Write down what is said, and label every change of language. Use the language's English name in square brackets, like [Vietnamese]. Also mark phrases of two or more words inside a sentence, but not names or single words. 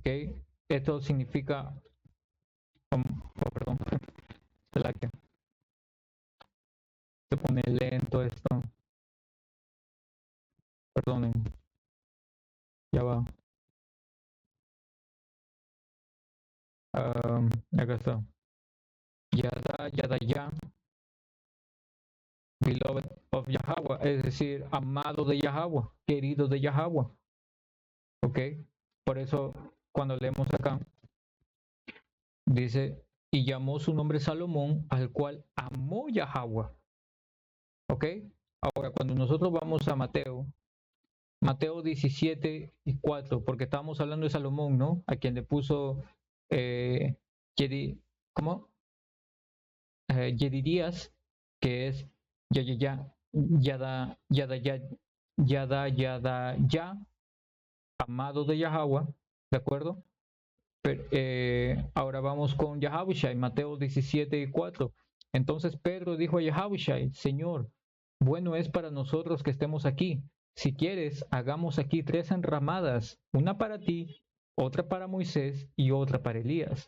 [Spanish] Esto significa, oh, perdón, se la que se pone lento esto, perdonen, ya va. Acá está. Yada, Yadaya, [English] beloved of Yahweh, [Spanish] es decir, amado de Yahweh, querido de Yahweh, ¿ok? Por eso, cuando leemos acá, dice, y llamó su nombre Salomón, al cual amó Yahweh, ¿ok? Ahora, cuando nosotros vamos a Mateo 17 y 4, porque estábamos hablando de Salomón, ¿no? A quien le puso, eh, ¿cómo? Yedirías, que es ya, ya, ya, yada, yada, ya, yada, yada, ya, amado de Yahweh, ¿de acuerdo? Pero, ahora vamos con Yahushai, Mateo 17 y 4. Entonces Pedro dijo a Yahushai, Señor, bueno es para nosotros que estemos aquí. Si quieres, hagamos aquí 3 enramadas, una para ti, otra para Moisés y otra para Elías.